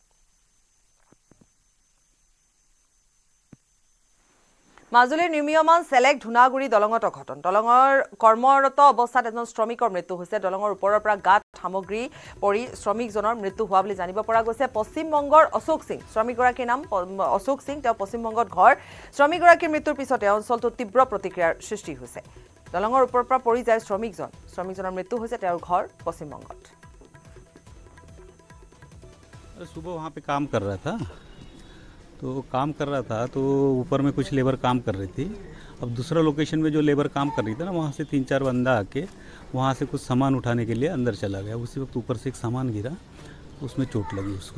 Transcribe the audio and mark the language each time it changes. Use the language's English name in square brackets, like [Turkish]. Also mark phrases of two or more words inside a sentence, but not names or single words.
[Assamese] মাজুলীৰ নিৰ্মীয়মান চেলেক ধুনাগুৰি দলঙত অঘটন দলঙৰ কৰ্মৰত অৱস্থাত এজন শ্ৰমিকৰ মৃত্যু হৈছে দলঙৰ ওপৰৰ পৰা গাত সামগ্ৰী পৰি শ্ৰমিকজনৰ মৃত্যু হোৱা বুলি জানিব পৰা গৈছে পশ্চিমবংগৰ অশোক সিং শ্ৰমিকগৰাকীৰ নাম অশোক সিং তেওঁ পশ্চিমবংগত ঘৰ শ্ৰমিকগৰাকীৰ মৃত্যুৰ পিছতে অঞ্চলটোত তীব্ৰ প্ৰতিক্ৰিয়াৰ সৃষ্টি হৈছে দলঙৰ ওপৰৰ পৰা পৰি যায় শ্ৰমিকজনৰ মৃত্যু হৈছে তেওঁৰ ঘৰ পশ্চিমবংগত [Hindi] सुबह वहाँ पे काम कर रहा था तो ऊपर में कुछ लेबर काम कर रही थी अब दूसरा लोकेशन में जो लेबर काम कर रही थी ना वहाँ से 3-4 बंदा आके वहाँ से कुछ सामान उठाने के लिए अंदर चला गया उसी वक्त ऊपर से एक सामान गिरा उसमें चोट लगी उसको